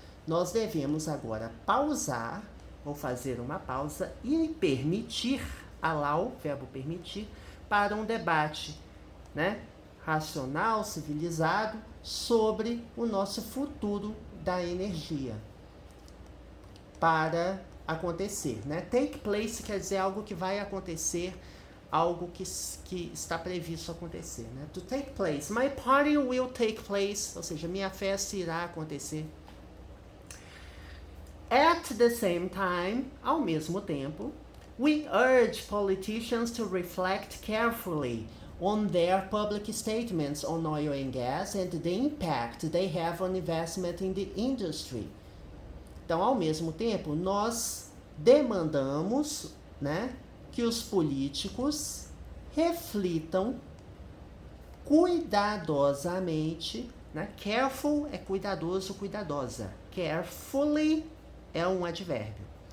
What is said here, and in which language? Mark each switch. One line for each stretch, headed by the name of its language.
Portuguese: Nós devemos agora pausar, ou fazer uma pausa e permitir, allow, verbo permitir, para um debate, né, racional, civilizado, sobre o nosso futuro da energia para acontecer, né? Take place quer dizer algo que vai acontecer, algo que está previsto acontecer, né? To take place.
English: My party will take place,
Portuguese: ou seja, minha festa irá acontecer.
English: At the same time,
Portuguese: ao mesmo tempo,
English: we urge politicians to reflect carefully on their public statements on oil and gas and the impact they have on investment in the industry.
Portuguese: Então, ao mesmo tempo, nós demandamos, né, que os políticos reflitam cuidadosamente, né? Careful é cuidadoso, cuidadosa. Carefully é um advérbio.